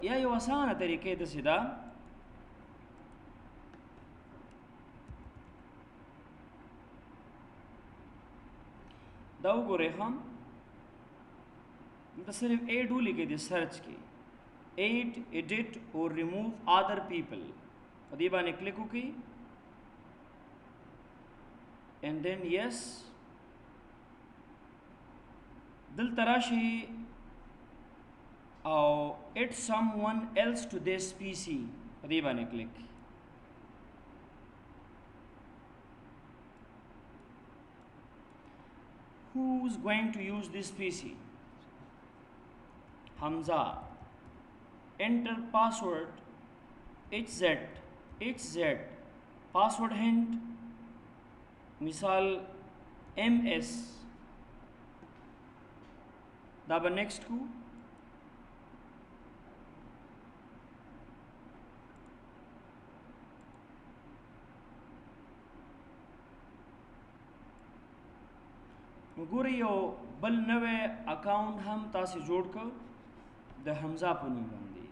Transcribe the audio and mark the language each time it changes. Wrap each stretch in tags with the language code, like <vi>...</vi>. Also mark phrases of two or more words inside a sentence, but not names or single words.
<ps>یا یو اسانه طریقې داسې ده دا وګورئ هم دلته صرف ایډ ولیکئ د سرچ کې</ps> <en>add edit or remove other people</en> <ps>په دې باندې کلیک وکړئ</ps> <en>and then yes</en> <ps>دلته راشي او</ps> <en>add someone else to this PC</en> <ps>په دې باندې کلیک</ps> <en>who's going to use this PC Hamza enter password HZ password hint</en> <ps>misal MS دا به next کو وګورئ یو بل نوې اکاونټ هم تاسو جوړ کړ د حمزه په نوم باندې</ps>